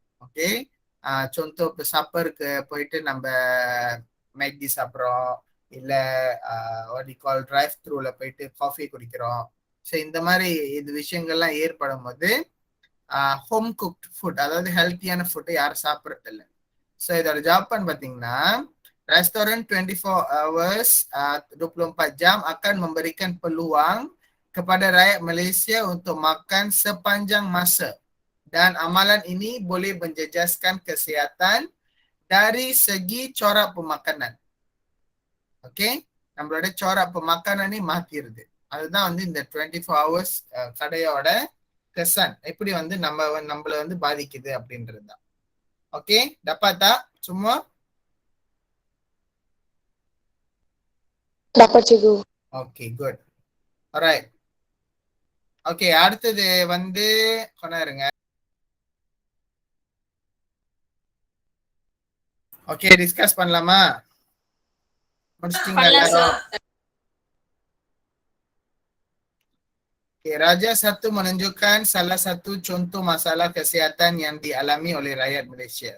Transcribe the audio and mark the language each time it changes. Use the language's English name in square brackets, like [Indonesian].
[Tamil] Okay, சொந்த இப்போ சப்பருக்கு போயிட்டு நம்ம மேக்டி சாப்பிட்றோம், இல்லை கால் டிரைவ் த்ரூல போயிட்டு காஃபி குடிக்கிறோம். ஸோ இந்த மாதிரி இது விஷயங்கள்லாம் ஏற்படும் போது ஹோம் குக்ட் ஃபுட், அதாவது ஹெல்த்தியான ஃபுட்டு யாரும் சாப்பிட்றது இல்லை. ஸோ இதோட ஜாப்பான் பார்த்தீங்கன்னா [Malay] restoran 24 hours 24 jam akan memberikan peluang kepada rakyat Malaysia untuk makan sepanjang masa dan amalan ini boleh menjejaskan kesihatan dari segi corak pemakanan. Okay, [Tamil] நம்மளோட [Malay] corak pemakanan ni [Tamil] மாத்திருது. அதுதான் வந்து இந்த 24 hours கடையோட kesan எப்படி வந்து நம்மள வந்து பாதிக்குது அப்படின்றது தான். [Malay] ஓகே, dapat semua? Dapat cikgu. [English] Okay, good. Alright. [Tamil] Okay, அடுத்தது வந்து கொண்டாருங்க. Okay, discuss பண்ணலாமா? முடிச்சிட்டீங்களா எல்லாரும்? [Malay] Okay, Raja 1 menunjukkan salah satu contoh masalah kesihatan yang dialami oleh rakyat Malaysia.